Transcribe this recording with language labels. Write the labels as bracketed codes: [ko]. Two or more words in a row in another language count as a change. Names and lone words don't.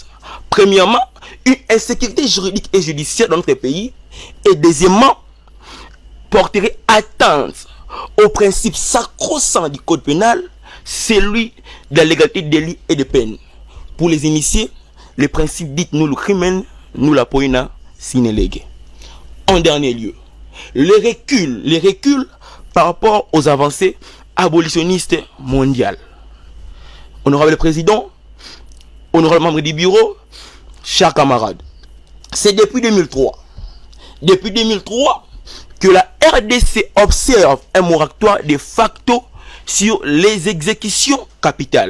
[fr] Premièrement, une insécurité juridique et judiciaire dans notre pays et deuxièmement, porterait atteinte au principe sacro-saint du code pénal, celui de la légalité de délit et de peine. Pour les initiés, le principe dit [la] nullum crimen, nulla poena sine lege. [fr] En dernier lieu, les reculs par rapport aux avancées abolitionnistes mondiales. Honorable Président, honorable membre du bureau, chers camarades, c'est depuis 2003 que la RDC observe un moratoire [la] de facto [fr] sur les exécutions capitales.